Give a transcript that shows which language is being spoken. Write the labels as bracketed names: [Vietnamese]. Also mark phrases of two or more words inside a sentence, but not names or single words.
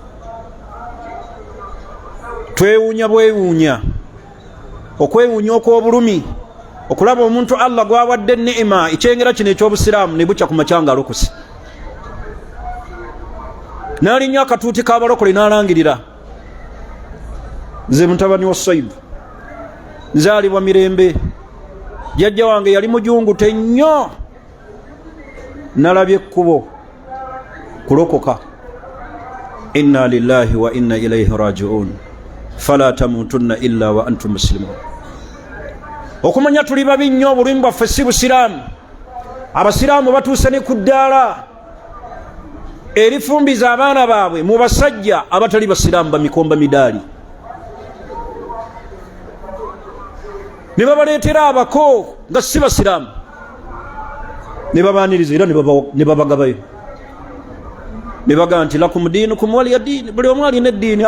[Ganda] twewuunya bwewuunya, okwewuunya okw'obulumi, okulaba omuntu Allah gwawadde neema ekyengera kino eky'obusiraamu ne bukya ku makyanga alokose n'alinnya akatuuti k'abalokole n'alangirira nze mutabani wa Saibu nzaalibwa mirembe, jjajja wange yali mujungute nnyo, nalabye ekkubo kulokoka. [Arabic] إنا لله وإنا إليه راجعون فلا تموتن إلا وأنتم مسلمون. [Ganda] okumanya tuli babi nnyo, obulumi bwaffe si busiraamu. abasiraamu batuuse ne ku ddaala erifumbiza abaana baabwe mu basajja abatali basiraamu bamikomba midaali, ne babaleetera abako nga si basiraamu ne babaaniriza era ne babagabayo ne bagaa nti [Arabic] لكم دينكم ولي دين, [Ganda] buli omu alina eddiini.